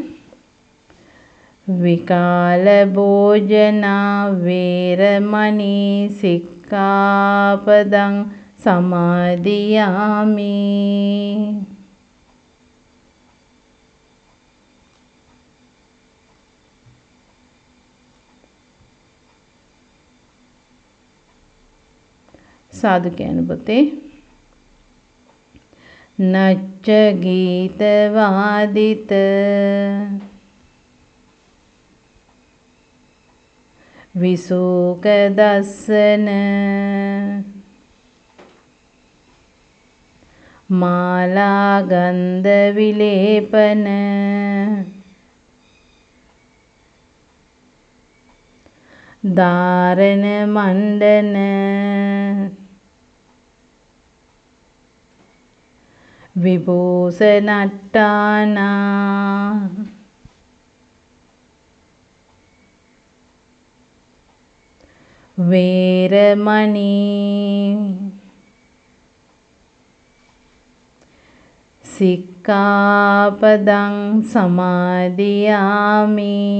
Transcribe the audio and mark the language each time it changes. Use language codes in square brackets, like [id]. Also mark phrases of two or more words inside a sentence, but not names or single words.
[pi] විකාල භෝජනා වේරමණී සික්ඛාපදං සමාදියාමි. [si] සාදු කියන පුතේ. [pi] නච්ච ගීත වාදිත විසුක දස්සන මාලා ගන්ධ විලේපන ධාරණ මණ්ඩන විභූෂණට්ඨානා වේරමණී සික්ඛාපදං සමාදියාමි.